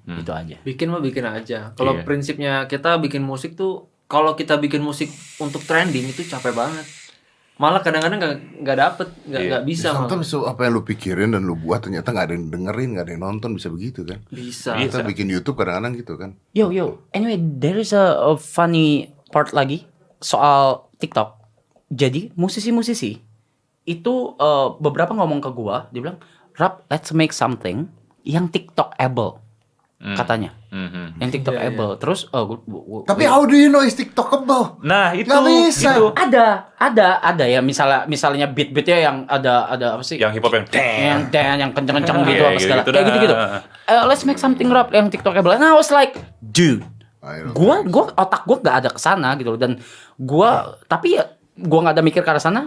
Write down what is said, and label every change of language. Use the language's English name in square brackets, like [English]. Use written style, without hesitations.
[Indonesian] Itu aja. Bikin aja. Kalau Iya. prinsipnya kita bikin musik tuh, kalau kita bikin musik untuk trending itu capek banget. Malah kadang-kadang nggak dapet, nggak bisa. malah. Sometimes apa yang lu pikirin dan lu buat ternyata nggak ada yang dengerin, nggak ada yang nonton, bisa begitu kan? Bisa. Kita bikin YouTube kadang-kadang gitu kan? Yo. [English] Anyway, there is a funny part [Indonesian] lagi soal [English] TikTok. [Indonesian] Jadi musisi-musisi itu beberapa ngomong ke gua, dia bilang, "Rap, [English] let's make something [Indonesian] yang TikTok-able." Katanya. Yang TikTok-able. Terus [English] Tapi how do you know it's TikTokable? [Indonesian] Nah, itu Nggak bisa. gitu. ada ya misalnya beat-beatnya yang ada apa sih? Yang hip hop yang yang kenceng-kenceng gitu Iya, apa segala. gitu-gitu Kayak dah. gitu-gitu. [English] Let's make something rap [Indonesian] yang TikTokable. [English] And I was like, dude, [Indonesian] gua otak gua nggak ada kesana gitu loh. Dan tapi ya gua nggak ada mikir ke arah sana.